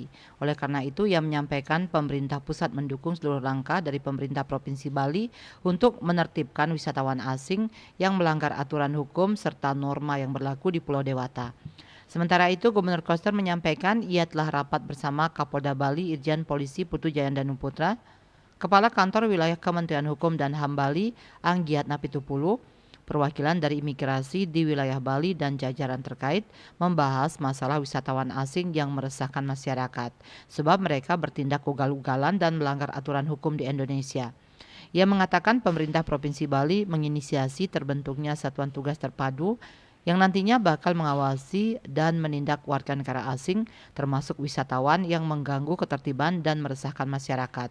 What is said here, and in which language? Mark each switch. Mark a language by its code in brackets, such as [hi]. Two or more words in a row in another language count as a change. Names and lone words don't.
[id] Oleh karena itu, ia menyampaikan pemerintah pusat mendukung seluruh langkah dari pemerintah Provinsi Bali untuk menertibkan wisatawan asing yang melanggar aturan hukum serta norma yang berlaku di Pulau Dewata. Sementara itu, Gubernur Koster menyampaikan ia telah rapat bersama Kapolda Bali Irjen Polisi Putu Jayandanu Putra, Kepala Kantor Wilayah Kementerian Hukum dan HAM Bali Anggiat Napitupulu, perwakilan dari imigrasi di wilayah Bali dan jajaran terkait membahas masalah wisatawan asing yang meresahkan masyarakat, sebab mereka bertindak ugal-ugalan dan melanggar aturan hukum di Indonesia. Ia mengatakan pemerintah Provinsi Bali menginisiasi terbentuknya Satuan Tugas Terpadu yang nantinya bakal mengawasi dan menindak warga negara asing termasuk wisatawan yang mengganggu ketertiban dan meresahkan masyarakat.